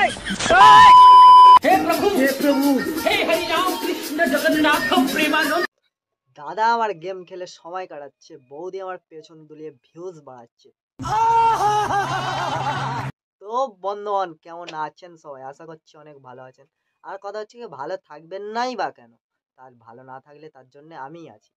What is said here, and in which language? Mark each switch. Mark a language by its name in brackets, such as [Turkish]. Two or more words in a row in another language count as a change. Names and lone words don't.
[Hindi] हे प्रभु हे हरि राम कृष्ण जगन्नाथ प्रेमानंद। [Bangla] দাদা আমার গেম খেলে সময় কাটাচ্ছে, বৌদি আমার পেছন দুলিয়ে ভিউজ বাড়াচ্ছে। তো বন্ধুগণ কেমন আছেন সবাই? আশা করছি অনেক ভালো আছেন। আর কথা হচ্ছে কি, ভালো থাকবেন নাই বা কেন, তার ভালো না থাকলে তার জন্য আমিই আছি।